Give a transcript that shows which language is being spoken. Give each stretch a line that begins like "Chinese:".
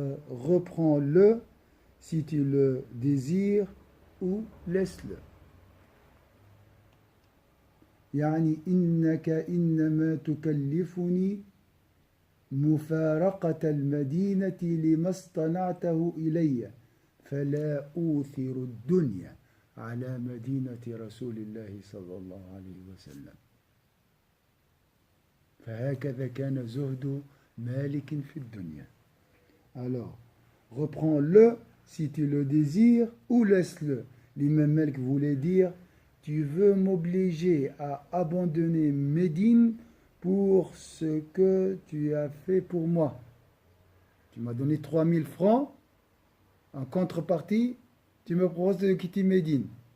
French: Reprends-le si tu le désires ou laisse-le.
Arabic: يعني إنك إنما تكلفني مفارقة المدينة لما اصطنعته إلي فلا أوثر الدنيا على مدينة رسول الله صلى الله عليه وسلم. فهكذا كان زهد مالك في الدنيا.
French: Alors, reprends-le si tu le désires ou laisse-le. L'imam Malik voulait dire, tu veux m'obliger à abandonner Médine pour ce que tu as fait pour moi. Tu m'as donné 3000 francs, en contrepartie, tu me proposes de quitter Médine.